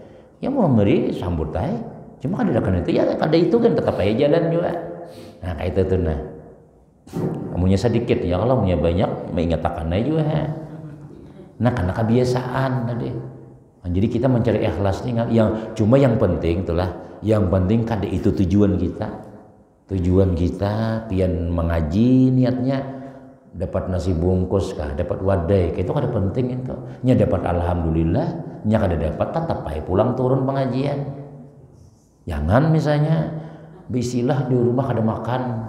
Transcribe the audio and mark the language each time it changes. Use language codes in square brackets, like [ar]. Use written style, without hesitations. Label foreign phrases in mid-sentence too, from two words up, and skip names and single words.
[bjn] Ya mau memberi sambut aja. Cuma kada kan itu ya kada itu kan tetap aja jalan juga. Nah kayak itu tuh nah. Kamunya sedikit ya kalau punya banyak mengingatkan aja juga. Nah karena kebiasaan tadi. Nah, jadi kita mencari ikhlas nih yang penting itulah yang penting kada itu tujuan kita pian mengaji niatnya dapat nasi bungkus kah dapat wadai itu kada penting itu nya dapat alhamdulillah nya kada dapat tetap aja pulang turun pengajian. Jangan misalnya bisilah di rumah kada makan.